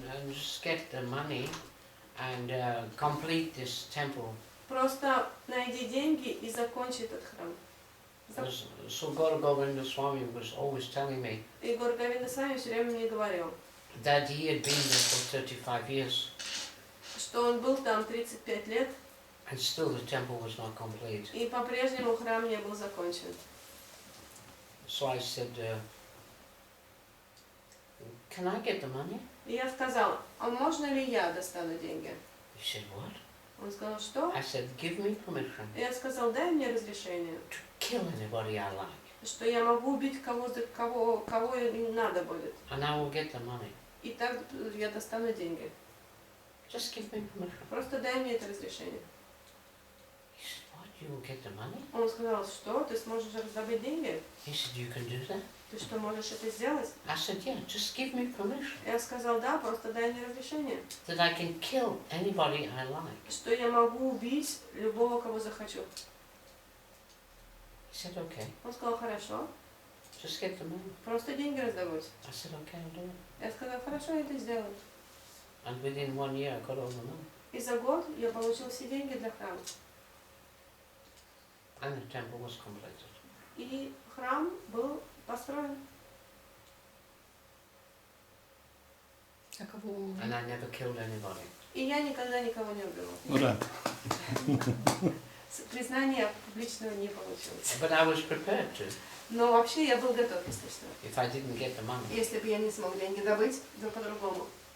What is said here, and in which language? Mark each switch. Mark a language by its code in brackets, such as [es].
[en] just get the money and complete this temple. [ru] просто найди деньги и закончи этот храм. [en] So Gour Говинda Swami was always telling me [ru] И Гоур Говинда Свами все время мне говорил, [en] that he had been there for 35 years [ru] что он был там 35 лет, [en] and still the temple was not complete. [ru] и по-прежнему храм не был закончен. [en] So I said, can I get the money? [ru] И я сказала, а можно ли я достану деньги? [en] He said, what? [ru] Он сказал, что? [en] I said, give me permission [ru] И я сказал, дай мне разрешение, [en] to kill anybody I like, [ru] что я могу убить кого им надо будет. [en] and I will get the money. [ru] И так я достану деньги. [en] Just give me permission. [ru] Просто дай мне это разрешение. [en] He said, what? You will get the money? [ru] Он сказал, что ты сможешь раздобыть деньги? [en] He said, you can do that? [ru] Ты что, можешь это сделать? [en] I said, yeah, just give me permission [ru] Я сказал, да, просто дай мне разрешение. [en] that I can kill anybody I like. [ru] Что я могу убить любого, кого захочу. [en] He said, okay, [ru] Он сказал, хорошо, [en] just get the money. [ru] просто деньги раздобудь. [en] I said, okay, I'll do it. [ru] Я сказала, хорошо, я это сделаю. [en] And within 1 year, I got all the money. [ru] И за год я получил все деньги для храма. [en] And the temple was completed. [ru] И храм был построен. А кого? [en] And I never killed anybody. [ru] И я никогда никого не убила. Ура! Признания публичного не получилось. [en] But I was prepared to. [ru] Но вообще я был готов, естественно. [en] If I didn't get the money. [ru] Если бы я не смог деньги добыть, то по-другому.